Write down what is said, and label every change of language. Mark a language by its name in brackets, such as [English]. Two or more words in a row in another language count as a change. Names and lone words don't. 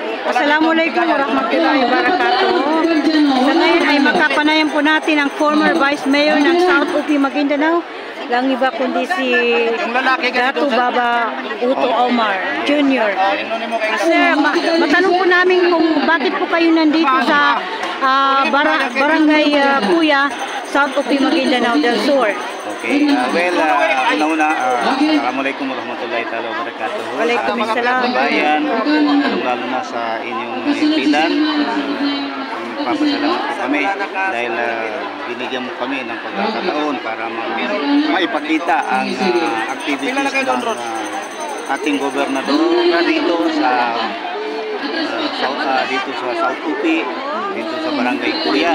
[Arabic] السلام عليكم ورحمة الله وبركاته. [Filipino] Sa ngayon ay makapanayan po natin ang former Vice Mayor ng South UP Maguindanao, lang iba kundi si Dato Baba Uto Omar Jr. Sir, matanong po namin kung bakit po kayo nandito sa Barangay Puya, South UP Maguindanao del Sur. Okay, una-una, [Arabic] السلام عليكم ورحمة الله وبركاته. Waalaikumsalam. [Filipino] Bayan, lalo na sa inyong himpilan. Papasalamat po kami dahil binigyan mo kami ng pagkakataon para maipakita ang activities ng ating gobernador dito sa South UP, dito sa Barangay Puya.